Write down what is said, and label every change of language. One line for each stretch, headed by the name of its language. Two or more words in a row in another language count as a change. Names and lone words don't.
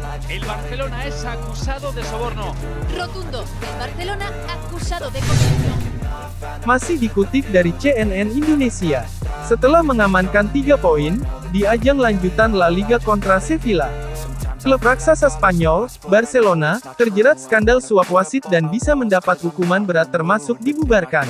Spanish: El Barcelona es acusado de soborno. Rotundo, el Barcelona acusado de corrupción.
Indonesian: Masih dikutip dari CNN Indonesia. Setelah mengamankan 3 poin, di ajang lanjutan La Liga kontra Sevilla, klub raksasa Spanyol, Barcelona, terjerat skandal suap wasit dan bisa mendapat hukuman berat termasuk dibubarkan.